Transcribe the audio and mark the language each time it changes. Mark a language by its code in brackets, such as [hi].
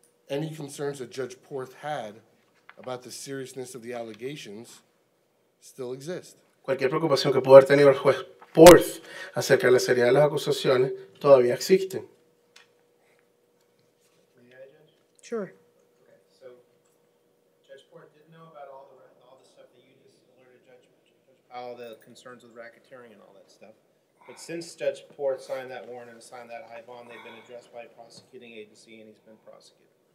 [en] any concerns that Judge Porth had about the seriousness of the allegations still exist. [es] cualquier preocupación que pudo haber tenido el juez Porth acerca de la seriedad de las acusaciones todavía existen. [en] Sure. Okay, so Judge Porth didn't know about all the stuff that you just alerted Judge Powell, the concerns with racketeering and all that stuff. But since Judge Porth signed that warrant and signed that high bond, they've been addressed by a prosecuting agency, and he's been prosecuted.